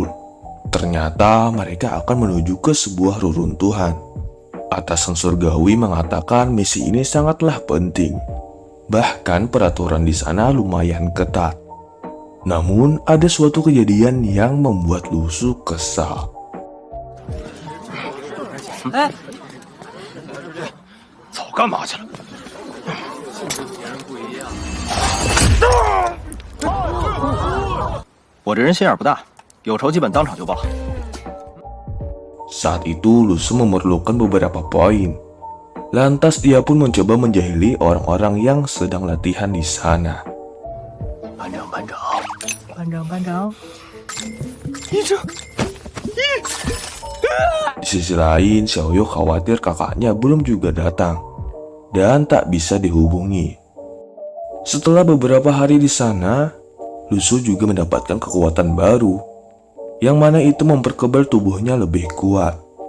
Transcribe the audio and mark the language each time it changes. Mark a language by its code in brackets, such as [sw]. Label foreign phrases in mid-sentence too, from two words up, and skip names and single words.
[id] Ternyata mereka akan menuju ke sebuah reruntuhan. Atasan surgawi mengatakan misi ini sangatlah penting. Bahkan peraturan di sana lumayan ketat. Namun ada suatu kejadian yang membuat Lusu kesal. [zh] 早干嘛去了？我这人心眼不大，有仇基本当场就报。 [id] Saat itu Lusu memerlukan beberapa poin. Lantas dia pun mencoba menjahili orang-orang yang sedang latihan di sana. [zh] 班长，班长，班长，班长， [id] Di sisi lain, Xiaoyu khawatir kakaknya belum juga datang dan tak bisa dihubungi. Setelah beberapa hari di sana, Lusu juga mendapatkan kekuatan baru, yang mana itu memperkebal tubuhnya lebih kuat.